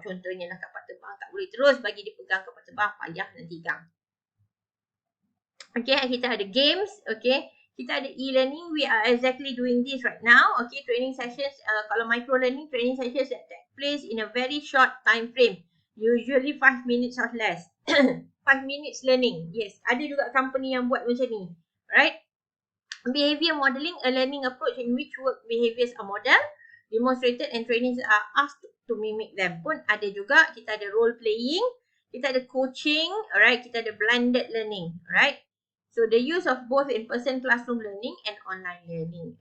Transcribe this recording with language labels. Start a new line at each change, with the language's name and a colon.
Malay: Contohnya lah kapal terbang, tak boleh terus bagi dia pegang kapal terbang, payah nanti gang.
English: Okay,
Malay: kita ada
English: games, okay.
Malay: Kita ada
English: e-learning. We are exactly doing this right now. Okay, training sessions.
Malay: Kalau
English: micro learning, training sessions that take place in a very short time frame. Usually 5 minutes or less. 5 minutes learning.
Malay: Yes, ada juga company yang buat macam ni.
English: Right? Behavior modeling, a learning approach in which work behaviors are modeled, demonstrated and trainings are asked to mimic them.
Malay: Pun ada juga. Kita ada role playing. Kita ada coaching. Alright, kita ada blended learning. Alright.
English: So the use of both in-person classroom learning and online learning.